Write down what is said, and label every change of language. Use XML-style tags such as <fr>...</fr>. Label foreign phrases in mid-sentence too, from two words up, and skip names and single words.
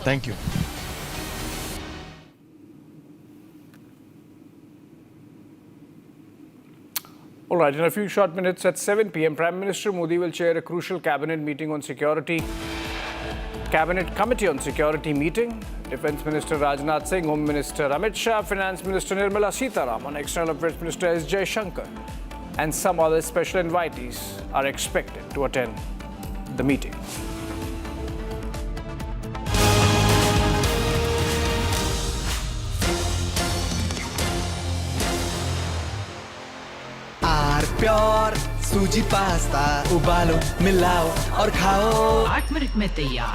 <en>Thank you. All right, in a few short minutes at 7 p.m, Prime Minister Modi will chair a crucial cabinet meeting on security. Cabinet Committee on Security meeting. Defence Minister Rajnath Singh, Home Minister Amit Shah, Finance Minister Nirmala Sitaraman, External Affairs Minister S. Jaishankar, and some other special invitees are expected to attend the meeting.</en> <hi>प्योर सूजी पास्ता उबालो मिलाओ और खाओ 8 मिनट में तैयार</hi>